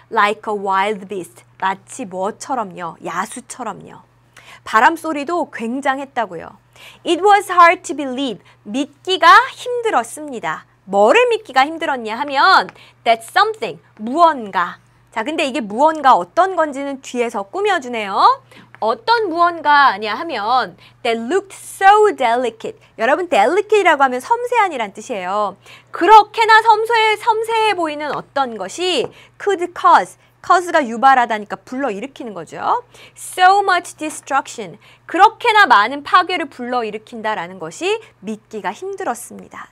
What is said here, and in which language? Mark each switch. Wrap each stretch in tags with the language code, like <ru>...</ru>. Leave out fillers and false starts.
<en>Like a wild beast.</en> <ko>마치 뭐처럼요. 야수처럼요. 바람 소리도 굉장했다고요.</ko> <en>It was hard to believe.</en> <ko>믿기가 힘들었습니다. 뭐를 믿기가 힘들었냐 하면</ko> <en>that something,</en> <ko>무언가. 자, 근데 이게 무언가 어떤 건지는 뒤에서 꾸며주네요. 어떤 무언가냐 하면</ko> <en>that looked so delicate.</en> <ko>여러분 delicate라고 하면 섬세한이란 뜻이에요. 그렇게나 섬세해 보이는 어떤 것이</ko> <en>could cause</en> <ko>가 유발하다니까 불러일으키는 거죠.</ko> <en>So much destruction.</en> <ko>그렇게나 많은 파괴를 불러일으킨다라는 것이 믿기가 힘들었습니다.</ko>